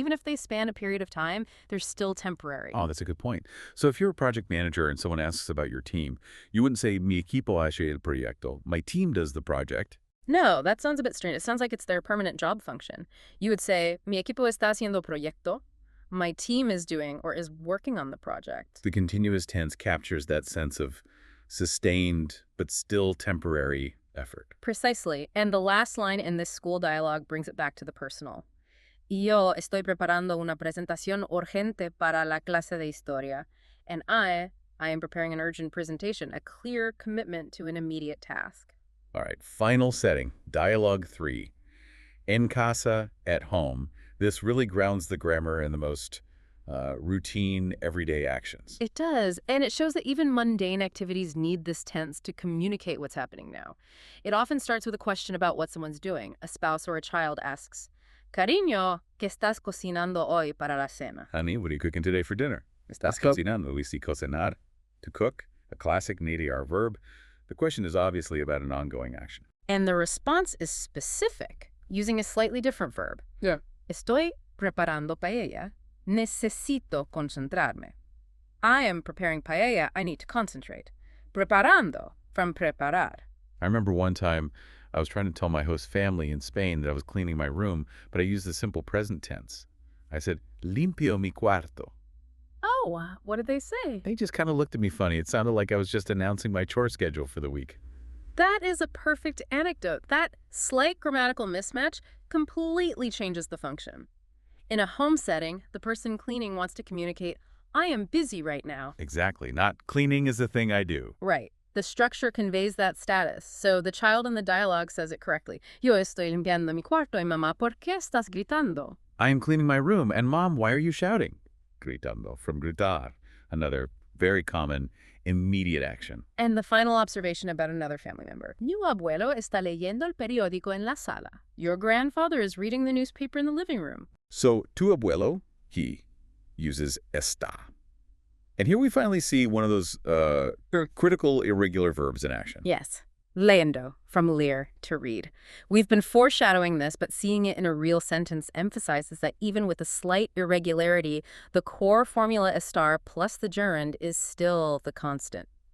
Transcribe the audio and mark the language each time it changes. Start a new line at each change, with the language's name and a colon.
English: Even if they span a period of time, they're still temporary. Oh, that's a good point. So if you're a project manager and someone asks about your team, you wouldn't say,
Spanish: mi equipo hace el proyecto.
English: My team does the project. No, that sounds a bit strange. It sounds like it's their permanent job function. You would say,
Spanish: mi equipo está haciendo proyecto.
English: My team is doing or is working on the project. The continuous tense captures that sense of sustained but still temporary effort. Precisely. And the last line in this school dialogue brings it back to the personal.
Spanish: Yo estoy preparando una presentación urgente para la clase de historia.
English: And I am preparing an urgent presentation, a clear commitment to an immediate task. All right, final setting, dialogue 3.
Spanish: En casa,
English: at home. This really grounds the grammar in the most routine, everyday actions. It does, and it shows that even mundane activities need this tense to communicate what's happening now. It often starts with a question about what someone's doing. A spouse or a child asks,
Spanish: Cariño, ¿qué estás cocinando hoy para la cena?
English: Honey, what are you cooking today for dinner?
Spanish: Estás cocinando.
English: We see cocinar, to cook, a classic NADR verb. The question is obviously about an ongoing action. And the response is specific, using a slightly different verb. Yeah.
Spanish: Estoy preparando paella. Necesito concentrarme.
English: I am preparing paella. I need to concentrate. Preparando, from preparar. I remember one time I was trying to tell my host family in Spain that I was cleaning my room, but I used the simple present tense. I said,
Spanish: limpio mi cuarto.
English: Oh, what did they say? They just kind of looked at me funny. It sounded like I was just announcing my chore schedule for the week. That is a perfect anecdote. That slight grammatical mismatch completely changes the function. In a home setting, the person cleaning wants to communicate, I am busy right now. Exactly. Not cleaning is the thing I do. Right. The structure conveys that status, so the child in the dialogue says it correctly.
Spanish: Yo estoy limpiando mi cuarto y mamá, ¿por qué estás gritando?
English: I am cleaning my room, and Mom, why are you shouting? Gritando, from gritar, another very common immediate action. And the final observation about another family member.
Spanish: Mi abuelo está leyendo el periódico en la sala.
English: Your grandfather is reading the newspaper in the living room. So, tu abuelo, he, uses está. And here we finally see one of those critical irregular verbs in action. Yes. Leyendo, from leer, to read. We've been foreshadowing this, but seeing it in a real sentence emphasizes that even with a slight irregularity, the core formula estar plus the gerund is still the constant.